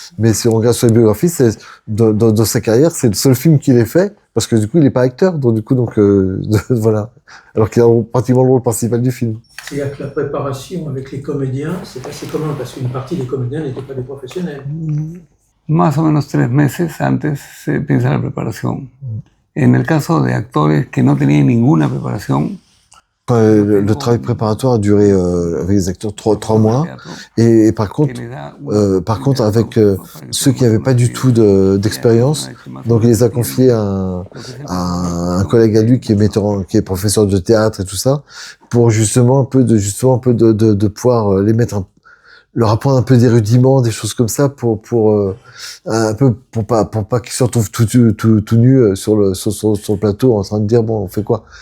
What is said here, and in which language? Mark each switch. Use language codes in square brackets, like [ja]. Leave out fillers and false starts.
[fr] Mais si on regarde sur les biographies, dans sa carrière, c'est le seul film qu'il ait fait, parce que, du coup, il est pas acteur. Donc, du coup, voilà. Alors qu'il a pratiquement le rôle principal du film. C'est-à-dire que la préparation avec les comédiens, c'est assez commun parce qu'une partie des comédiens n'étaient pas des professionnels. [es] Más o menos 3 meses antes se empieza la preparación. En el caso de actores que no tenían ninguna preparación, [fr] le travail préparatoire a duré avec les acteurs 3 mois et par contre avec ceux qui n'avaient pas du tout d'expérience, donc il les a confiés à un collègue à lui qui est professeur de théâtre et tout ça, pour justement un peu de pouvoir les mettre leur apprendre un peu des rudiments, des choses comme ça pour pas qu'ils se retrouvent tout nus sur le plateau en train de dire bon on fait quoi.